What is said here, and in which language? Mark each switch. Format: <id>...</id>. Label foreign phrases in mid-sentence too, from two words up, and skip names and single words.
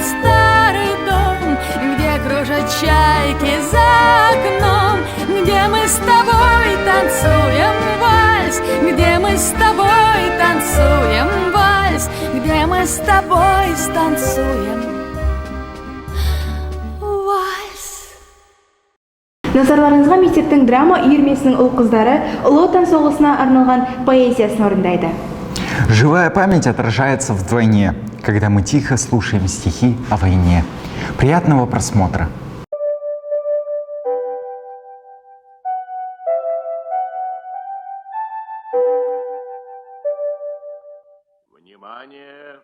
<ru>старый дом, где кружат чайки за окном, где мы с тобой танцуем вальс, где мы с тобой танцуем вальс, где мы с тобой станцуем вальс.</ru> <kk>Назарларыңызға мектептің драма үйірмесінің ұл-қыздары Ұлы Отан соғысына арналған поэзиясын орындайды.</kk> <ru>Живая память отражается вдвойне, когда мы тихо слушаем стихи о войне. Приятного просмотра! Внимание!</ru>